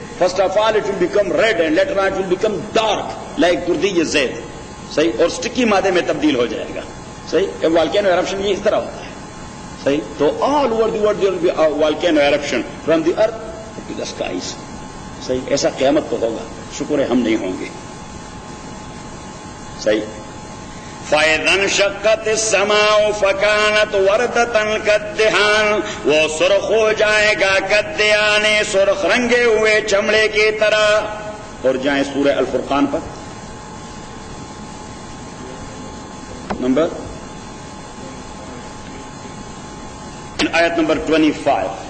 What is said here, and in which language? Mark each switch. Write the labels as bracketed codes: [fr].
[en] First of all it will become red and later on it will become dark like durdی زیت. [ur] صحیح. اور sticky مادے میں تبدیل ہو جائے گا. صحیح. volcano eruption یہ اس طرح ہوتا ہے. صحیح. [en] تو all over the world there will be a volcano eruption from the earth to the skies. صحیح. [ur] ایسا قیامت کو ہوگا. شکر ہے ہم نہیں ہوں گے. صحیح. [ar] فَإِذَا انشَقَّتِ السَّمَاءُ فَكَانَتْ وَرْدَةً كَالدِّهَانِ، [ur] وہ سرخ ہو جائے گا کدیان، سرخ رنگے ہوئے چمڑے کی طرح. اور جائیں سورہ الفرقان پر نمبر آیت نمبر 25.